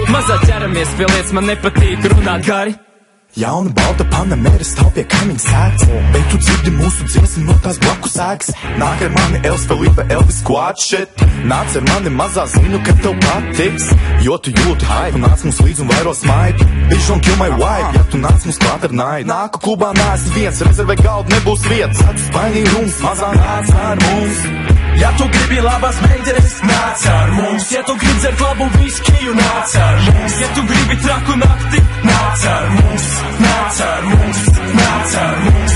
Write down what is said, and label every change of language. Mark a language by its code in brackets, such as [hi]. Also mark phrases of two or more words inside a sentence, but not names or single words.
[lv] Mazā ķeramies pie lietas, man nepatīk runāt gari. Jauna balta Panamera stāv pie kaimiņa sēdz, bet tu dzirdi mūsu dziesmu no tās blakus sēgas. Nāk ar mani Els Felipe, Elvis Squad shit. Nāc ar mani mazā, zinu, ka tev patiks, jo tu jūti hype. Nāc mums līdz un vairo smaidu, [en] bitch don't kill my wife. [lv] Ja tu nāc mums klāt ar naidu, nāku klubā neesi viens, rezervē galdu nebūs vietas. Atspainī rums, mazā nāc ar mums. Ja tu gribi labas meitenes, nāc ar mums. Ja tu gribi dzert labu viskiju, nāc ar mums. Ja tu gribi traku nakti, nāc ar mums. Nāc ar mums. Nāc ar mums.